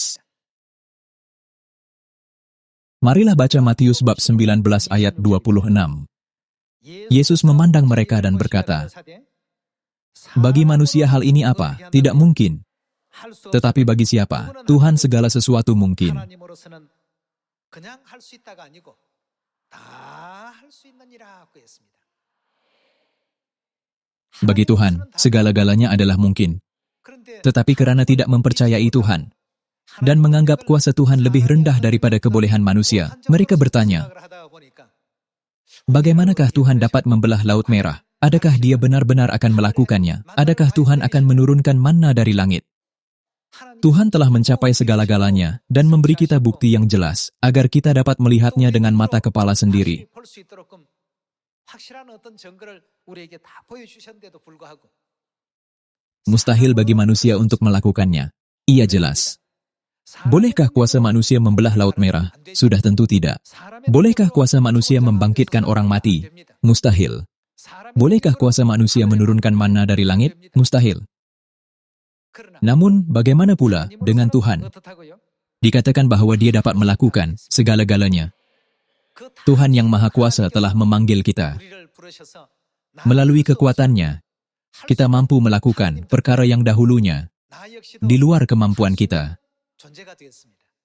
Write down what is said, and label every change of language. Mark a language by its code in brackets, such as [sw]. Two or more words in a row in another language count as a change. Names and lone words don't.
[ms] Marilah baca Matius bab 19 ayat 26. Yesus memandang mereka dan berkata, Bagi manusia hal ini apa? Tidak mungkin. Tetapi bagi siapa? Tuhan segala sesuatu mungkin. [ko] 하나님으로서는 그냥 할 수 있다가 아니고 다 할 수 있는 이라고 했습니다. [ms] Bagi Tuhan, segala-galanya adalah mungkin. [ko] 그런데 [ms] Tetapi karena tidak mempercayai Tuhan dan menganggap kuasa Tuhan lebih rendah daripada kebolehan manusia, mereka bertanya, [ko] 생각을 하다가 보니까 [ms] bagaimanakah Tuhan dapat membelah Laut Merah? Adakah Dia benar-benar akan melakukannya? Adakah Tuhan akan menurunkan manna dari langit? Tuhan telah mencapai segala-galanya dan memberi kita bukti yang jelas agar kita dapat melihatnya dengan mata kepala sendiri. [ko] 볼 수 있도록끔 확실한 어떤 증거를 우리에게 다 보여주셨는데도 불구하고 [ms] Mustahil bagi manusia untuk melakukannya. Ia jelas. Bolehkah kuasa manusia membelah Laut Merah? Sudah tentu tidak. Bolehkah kuasa manusia membangkitkan orang mati? Mustahil. Bolehkah kuasa manusia menurunkan manna dari langit? Mustahil. Namun, bagaimana pula dengan Tuhan? Dikatakan bahwa Dia dapat melakukan segala-galanya. Tuhan yang Maha Kuasa telah memanggil kita. Melalui kekuatannya, kita mampu melakukan perkara yang dahulunya di luar kemampuan kita. [ko] 존재가 되었습니다.